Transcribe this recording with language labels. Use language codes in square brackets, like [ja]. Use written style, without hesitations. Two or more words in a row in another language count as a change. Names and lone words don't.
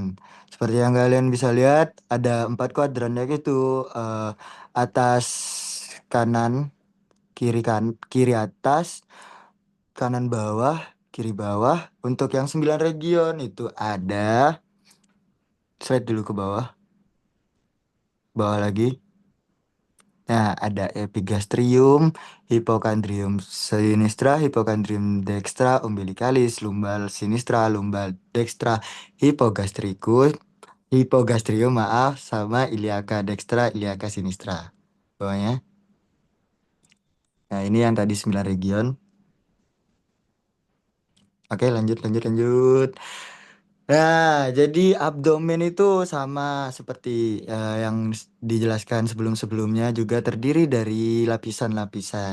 [id] Seperti yang kalian bisa lihat ada 4 kuadrannya gitu, eh, atas kanan, kiri atas, kanan bawah, kiri bawah. Untuk yang 9 region itu ada, slide dulu ke bawah, bawah lagi. Nah, ada epigastrium, hipokondrium sinistra, hipokondrium dextra, umbilicalis, lumbal sinistra, lumbal dextra, hipogastricus, hipogastrium maaf, sama [la] iliaca dextra, iliaca sinistra. [id] Bawahnya. Nah, ini yang tadi 9 region. Oke, lanjut. Nah, jadi abdomen itu sama seperti yang dijelaskan sebelum-sebelumnya juga terdiri dari lapisan-lapisan.